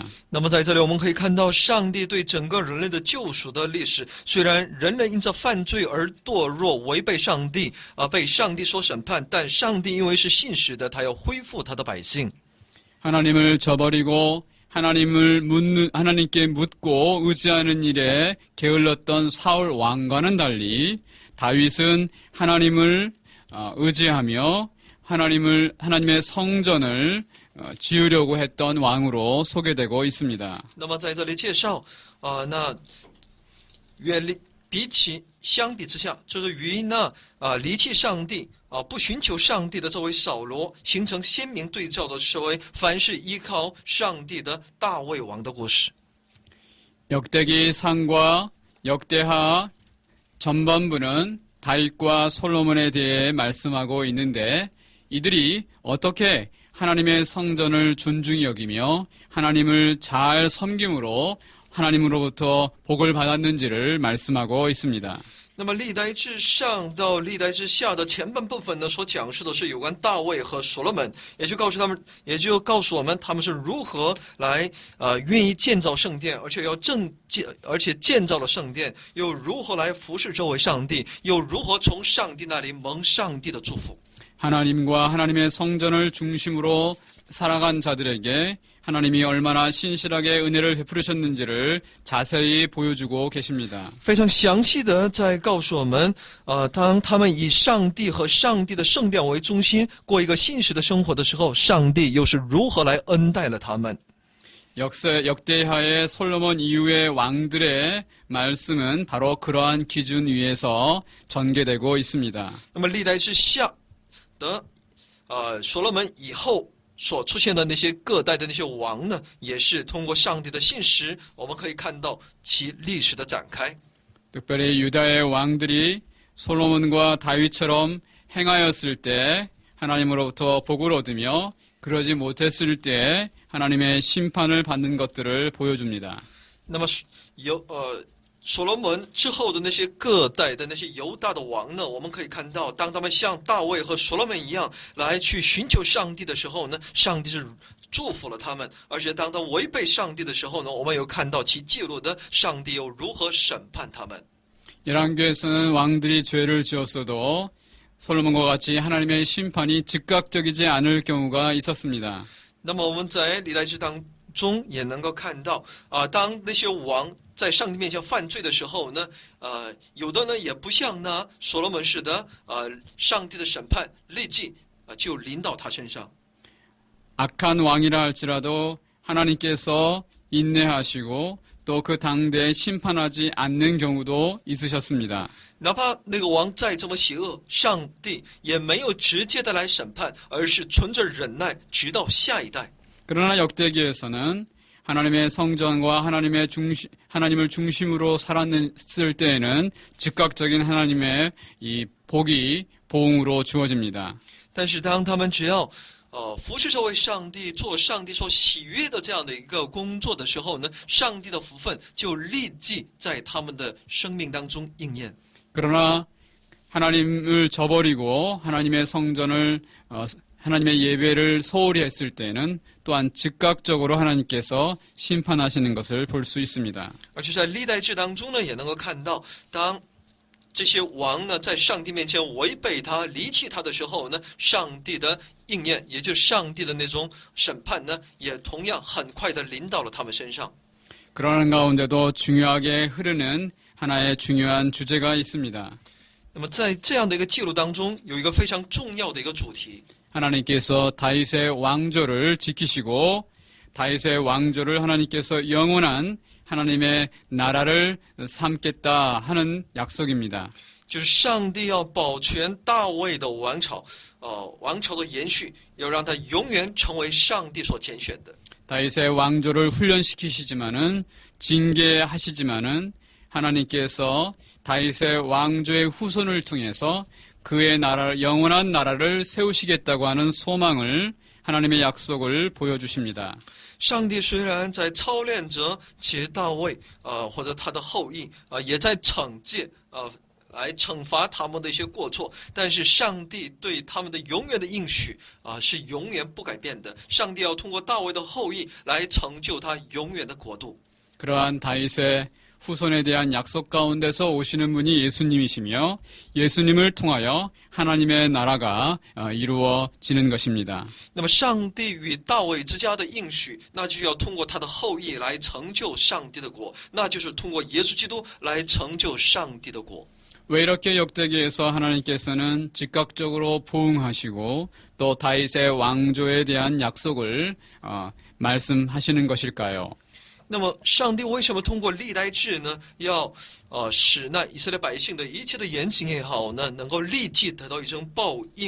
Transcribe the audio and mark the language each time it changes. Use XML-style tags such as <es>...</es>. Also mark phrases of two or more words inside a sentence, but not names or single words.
<zh>那么在这里我们可以看到，上帝对整个人类的救赎的历史。虽然人类因着犯罪而堕落，违背上帝被上帝所审判，但上帝因为是信实的，他要恢复他的百姓。</zh> <ko>하나님을 저버리고 하나님께 묻고 의지하는 일에 게을렀던 사울 왕과는 달리 다윗은 하나님을 의지하며 하나님의 성전을 지으려고 했던 왕으로 소개되고 있습니다.</ko> <zh>那么在这里介绍相比之下，就是与离弃上帝不寻求上帝的这位扫罗形成鲜明对照的是为凡是依靠上帝的大卫王的故事。</zh> <ko>역대기 상과 역대하 전반부는 다윗과 솔로몬에 대해 말씀하고 있는데 이들이 어떻게 하나님의 성전을 존중히 여기며 하나님을 잘 섬김으로 하나님으로부터 복을 받았는지를 말씀하고 있습니다.</ko> <zh>那么历代志上到历代志下的前半部分呢，所讲述的是有关大卫和所罗门，也就告诉我们他们是如何来愿意建造圣殿，而且建造了圣殿，又如何来服侍这位上帝，又如何从上帝那里蒙上帝的祝福。</zh> <ko>하나님과 하나님의 성전을 중심으로 살아간 자들에게 하나님이 얼마나 신실하게 은혜를 베푸셨는지를 자세히 보여주고 계십니다.</ko> <zh>非常详细的在告诉我们，当他们以上帝和上帝的圣殿为中心，过一个信实的生活的时候，上帝又是如何来恩待了他们。</zh> <ko>역대하의 솔로몬 이후의 왕들의 말씀은 바로 그러한 기준 위에서 전개되고 있습니다.</ko> <zh>那么历代志下的所罗门以后所出现的那些各代的那些王呢，也是通过上帝的信实，我们可以看到其历史的展开。</zh> <ko>특별히 유다의 왕들이 솔로몬과 다윗처럼 행하였을 때 하나님으로부터 복을 얻으며 그러지 못했을 때 하나님의 심판을 받는 것들을 보여줍니다.</ko> <zh>那么所罗门之后的那些各代的那些犹大的王呢，我们可以看到，当他们像大卫和所罗门一样来去寻求上帝的时候呢，上帝是祝福了他们；而且当他们违背上帝的时候呢，我们有看到其记录的上帝又如何审判他们。</zh> <ko>열왕기에서는 왕들이 죄를 지었어도 솔로몬과 같이 하나님의 심판이 즉각적이지 않을 경우가 있었습니다.</ko> <zh>那么我们在历代志当中也能够看到当那些王在上帝面前犯罪的时候呢，有的呢也不像呢所罗门似的，上帝的审判立即就临到他身上。</zh> <ko>악한 왕이라 할지라도 하나님께서 인내하시고 또 그 당대에 심판하지 않는 경우도 있으셨습니다.</ko> <zh>哪怕那个王再这么邪恶，上帝也没有直接的来审判，而是存着忍耐，直到下一代。</zh> <ko>그러나 역대기에서는 하나님의 성전과 하나님을 중심으로 살았을 때에는 즉각적인 하나님의 이 복이 보응으로 주어집니다.</ko> <zh>但是当他们只要服侍这位上帝，做上帝所喜悦的这样的一个工作的时候呢，上帝的福分就立即在他们的生命当中应验。</zh> <ko>그러나 하나님을 저버리고 하나님의 성전을 하나님의 예배를 소홀히 했을 때는 또한 즉각적으로 하나님께서 심판하시는 것을 볼 수 있습니다.</ko> <zh>而且在历代志当中呢，也能够看到，当这些王呢在上帝面前违背他、离弃他的时候呢，上帝的应验，也就是上帝的那种审判呢，也同样很快的临到了他们身上。</zh> <ko>그러는 가운데도 중요하게 흐르는 하나의 중요한 주제가 있습니다.</ko> <zh>那么在这样的一个记录当中，有一个非常重要的一个主题，</zh> <ko>하나님께서 다윗의 왕조를 지키시고 다윗의 왕조를 하나님께서 영원한 하나님의 나라를 삼겠다 하는 약속입니다.</ko> <zh>就是上帝要保全大卫的王朝，王朝的延续，要让他永远成为上帝所拣选的。</zh> <ko>다윗의 왕조를 훈련시키시지만은 징계하시지만은 하나님께서 다윗의 왕조의 후손을 통해서 그의 나라 영원한 나라를 세우시겠다고 하는 소망을 하나님의 약속을 보여주십니다.</ko> <zh>上帝虽然在操练着其大卫或者他的后裔也在惩戒来惩罚他们的一些过错，但是上帝对他们的永远的应许是永远不改变的。上帝要通过大卫的后裔来成就他永远的国度。</zh> <ko>그러한 다윗의 후손에 대한 약속 가운데서 오시는 분이 예수님이시며 예수님을 통하여 하나님의 나라가 이루어지는 것입니다.</ko> <zh>那么上帝与大卫之家的应许，那就要通过他的后裔来成就上帝的国，那就是通过耶稣基督来成就上帝的国。</zh> <ko>왜 이렇게 역대기에서 하나님께서는 즉각적으로 보응하시고 또 다윗의 왕조에 대한 약속을 말씀하시는 것일까요?</ko> <zh>那么，上帝为什么通过历代志呢，要使那以色列百姓的一切的言行也好呢，能够立即得到一种报应？</zh>